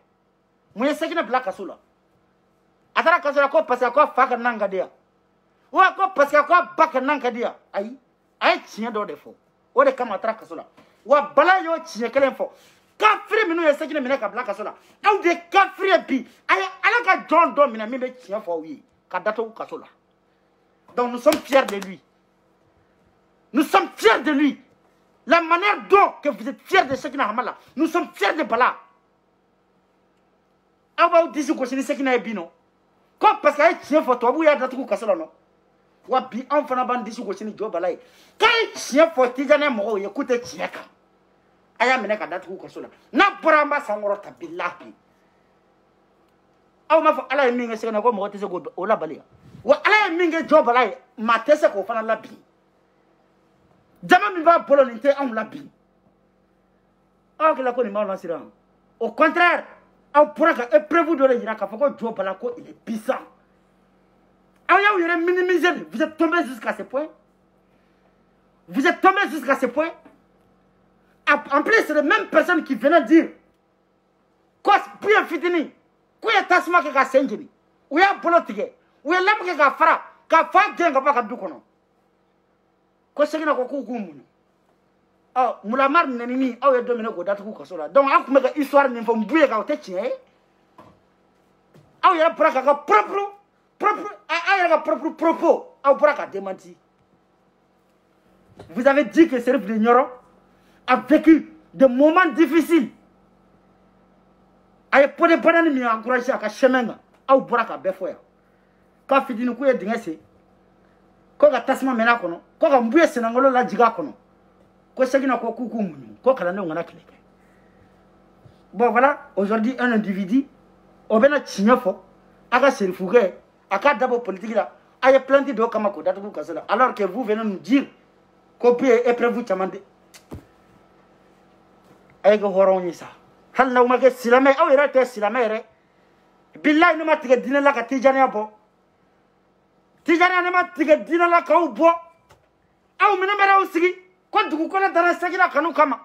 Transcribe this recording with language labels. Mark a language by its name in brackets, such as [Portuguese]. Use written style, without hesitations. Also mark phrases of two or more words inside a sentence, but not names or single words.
[Bambara] Mun ye Sekina bila kaso la? A taara kaso la ko [French] parce que [Bambara] ko a fa ka nan ka di yan. Wa ko [French] parce que [Bambara] ko a ba ka nan ka di yan. Ayi, a ye tiɲɛ dɔ de fɔ. O de kama a taara kaso la. Wa Bala y'o tiɲɛ kelen fɔ. Kafiri minnu ye Sekina minɛ ka bila kaso la. Aw de kafiri ye bi. A ye Ala ka jɔn dɔ minɛ min bɛ tiɲɛ fɔ aw ye ka datugu kaso la. [French] Donc nous sommes fiers de lui. Nous sommes fiers de lui. La manière dont que vous êtes fiers de Sekina Hamala, nous sommes fiers de Bala. [Bambara] Aw b'aw disi gosi ni Sekina ye bi non. Ko [French] parce que [Bambara] a ye tiɲɛ fɔ tubabu y'a datugu kaso la non. Wa bi anw fana b'an disi gosi ni jɔ Bala ye. K'a ye tiɲɛ fɔ Tijaniya mɔgɔw ye k'u tɛ tiɲɛ kan. A y'a minɛ ka datugu kaso la. N'a bɔra an b'a sankɔrɔ ta bilahi. Aw m'a fɔ Ala ye min kɛ Sekina ko mɔgɔ tɛ se k'o labali yan. Wa Ala ye min kɛ jɔ Bala ye maa tɛ se k'o fana labin. Jama min b'a bolo nin tɛ anw labin. Aw hakilila ko nin b'aw lasiran. [French] Au contraire, [Bambara] aw bɔra ka épreuve dɔ de yira k'a fɔ ko jɔ Bala ko [French] il est puissant. [Bambara] Aw y'aw yɛrɛ minimiser de. [French] Vous êtes tombé jusqu'à ce point. Vous êtes tombé jusqu'à ce point. En plus, c'est les mêmes personnes qui venaient dire [Bambara] ko bien fitini, ko ye tasuma kɛ ka sen jeni, u y'a bolo tigɛ, u ye lɛmu kɛ ka fara, ka fa gɛn ka bɔ a ka du kɔnɔ. Ko Sekina ko k'u k'u muɲu. Mulamar nenini aw ye don minɛ k'o datugu kaso la. Donc an tun bɛ ka histoire min fɔ n bu ye ka o tɛ tiɲɛ ye. Aw yɛrɛ bɔra k'a ka propos aw bɔra k'a démenti. [French] Vous avez dit que Serif de Nioro a vécu des moments difficiles. [Bambara] A ye [French] pot de banane [Bambara] min encouragé a ka chemin kan. Aw bɔra k'a bɛɛ fɔ yan. K'a fitini k'u ye dingɛ sen. Ko ka tasuma mɛnɛ a kɔnɔ. Ko ka nbu ye senangolo lajigin a kɔnɔ. Ko Sekina ko k'u k'u muɲu. Ko kalandenw kana tile kɛ. [French] Bon voilà, aujourd'hui un individu [Bambara] o bɛna tiɲɛ fɔ a ka serifukɛ a ka dabɔ politique la. A ye plainte dɔ kama k'o datugu kaso la. [French] Alors que vous venez nous dire [Bambara] ko bi ye [French] épreuve [Bambara] caman de. A ye kɛ hɔrɔnw ye sa. Hali n'aw ma kɛ silamɛ aw yɛrɛ tɛ silamɛ yɛrɛ. Bilahi ne ma tigɛ diinɛ la ka Tijaniya bɔ. Tijaniya ne ma tigɛ diinɛ la k'aw bɔ. Aw minɛ bɛ aw sigi ko dugukolo dara Sekina kanu kama.